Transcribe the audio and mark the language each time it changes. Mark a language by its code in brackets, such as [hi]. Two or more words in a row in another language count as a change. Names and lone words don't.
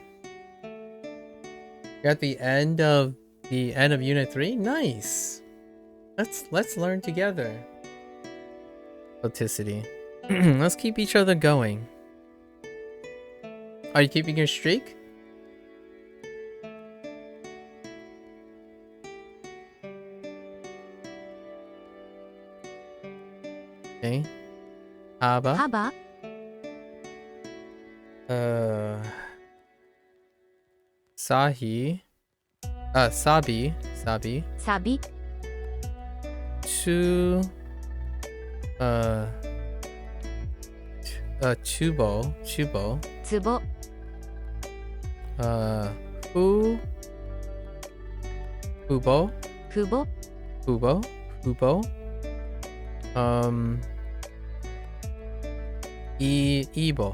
[en] You're at the end of Unit 3? Nice. Let's learn together. Authenticity. Let's keep each other going. Are you keeping your streak? Okay. Haba. haba Sahi. Sabi. Sabi. sabi Tu. Chubo. Chubo. tsubo Fubo. kubo Fubo. ubo. Ibo.